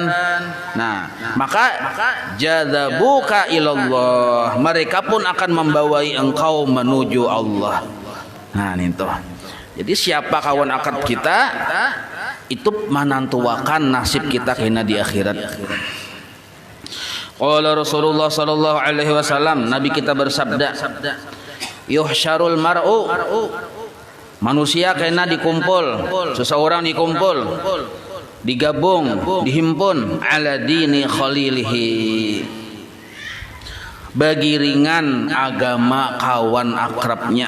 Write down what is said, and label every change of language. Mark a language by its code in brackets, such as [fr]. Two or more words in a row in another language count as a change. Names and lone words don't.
[id] Nah, maka [ar] جذبوك إلى الله, [id] mereka pun akan membawai engkau menuju Allah. [bjn] Nah, itu. Jadi siapa kawan akrab kita, itu menentukan nasib kita kena di akhirat. [ar] قال رسول الله صلى الله عليه وسلم, [bjn] Nabi kita bersabda, [ar] يحشر المرء, [bjn] manusia kena dikumpul, seseorang dikumpul, digabung, dihimpun [ar] على دين خليله, [bjn] bagi ringan agama kawan akrabnya.